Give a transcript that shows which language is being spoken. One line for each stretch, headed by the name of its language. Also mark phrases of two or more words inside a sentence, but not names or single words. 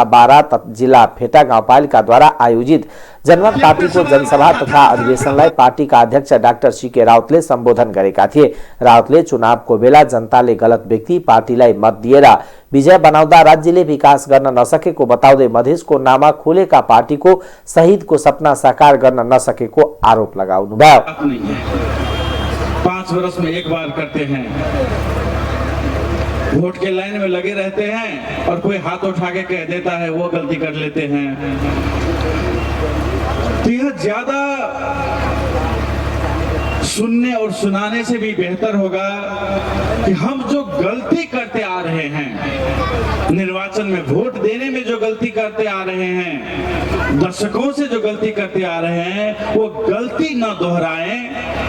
Nepali: 12 जिल्ला फेटा गाउँपालिकाद्वारा आयोजित जनमत पार्टीको जनसभा तथा अधिवेशनलाई पार्टीका अध्यक्ष डाक्टर सीके राउतले सम्बोधन गरेका थिए। राउतले चुनावको बेला जनताले गलत व्यक्ति पार्टीलाई मत दिएर विजय बनाउँदा राज्यले विकास गर्न नसकेको बताउँदै मधेसको नाममा खोलेका पार्टीको शहीदको सपना साकार गर्न नसकेको आरोप लगाउनुभयो।
Hindi: 5 वर्ष में एक बार करते हैं, वोट के लाइन में लगे रहते हैं और कोई हाथ उठा के कह देता है वो गलती कर लेते हैं। तो यह ज्यादा सुनने और सुनाने से भी बेहतर होगा कि हम जो गलती करते आ रहे हैं, निर्वाचन में वोट देने में जो गलती करते आ रहे हैं, दशकों से जो गलती करते आ रहे हैं, वो गलती न दोहराएं।